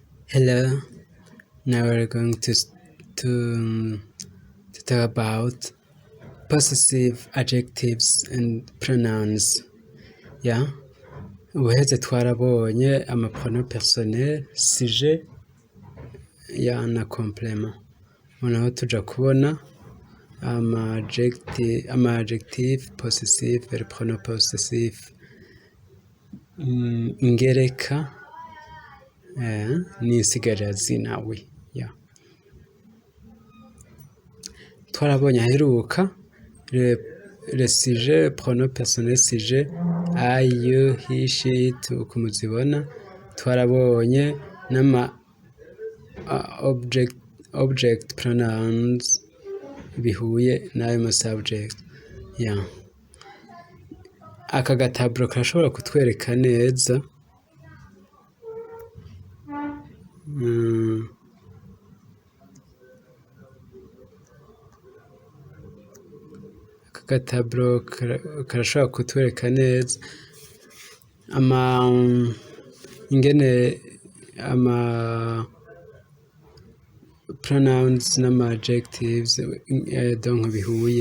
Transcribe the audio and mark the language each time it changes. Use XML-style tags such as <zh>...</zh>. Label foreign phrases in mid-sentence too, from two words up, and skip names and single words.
<en>Hello. Now we're going to talk about possessive adjectives and pronouns. Yeah.</en> <rn>Ubuheze twarabonye</rn> <fr>pronoms personnel,</fr> <rn>sujet, na complement. Noneho tuja kubona</rn> <fr>adjective possessive, pronoms possessive,</fr> <rn>ingereka, n'insigarazina we. Yeah. Twarabonye aheruka</rn> <fr>le sujet, pronom personnel sujet,</fr> <en>I, you, he, she, it,</en> <rn>uko muzibona. Twarabonye n'ama</rn> <en>object pronouns</en> <rn>bihuye n'ayo ma subject. Yeah. Aka gataburo karashobora kutwereka neza karashobora kutwereka neza ingene pronouns n'ama adjectives donc bihuye.</rn>